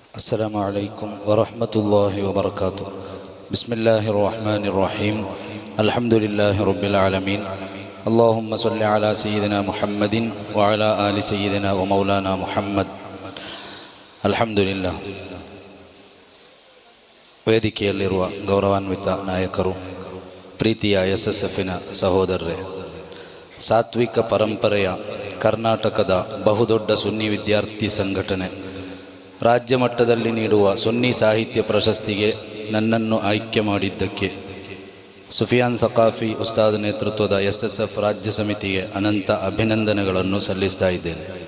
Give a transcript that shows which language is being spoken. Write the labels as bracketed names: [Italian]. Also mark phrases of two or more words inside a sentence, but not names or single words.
[Arabic] السلام عليكم ورحمة الله وبركاته. بسم الله الرحمن الرحيم. الحمد لله رب العالمين. اللهم صل على سيدنا محمد وعلى آل سيدنا ومولانا محمد. الحمد لله. [Kannada] ವೇದಿಕೆಯಲ್ಲಿರುವ ಗೌರವಾನ್ವಿತ ನಾಯಕರು, ಪ್ರೀತಿಯ SSFನ ಸಹೋದರರೇ, ಸಾತ್ವಿಕ ಪರಂಪರೆಯ ಕರ್ನಾಟಕದ ಬಹುದೊಡ್ಡ ಸುನ್ನಿ ವಿದ್ಯಾರ್ಥಿ ಸಂಘಟನೆ ರಾಜ್ಯ ಮಟ್ಟದಲ್ಲಿ ನೀಡುವ ಸುನ್ನಿ ಸಾಹಿತ್ಯ ಪ್ರಶಸ್ತಿಗೆ ನನ್ನನ್ನು ಆಯ್ಕೆ ಮಾಡಿದ್ದಕ್ಕೆ ಸುಫಿಯಾನ್ ಸಕಾಫಿ ಉಸ್ತಾದ್ ನೇತೃತ್ವದ SSF ರಾಜ್ಯ ಸಮಿತಿಗೆ ಅನಂತ ಅಭಿನಂದನೆಗಳನ್ನು ಸಲ್ಲಿಸ್ತಾ ಇದ್ದೇನೆ.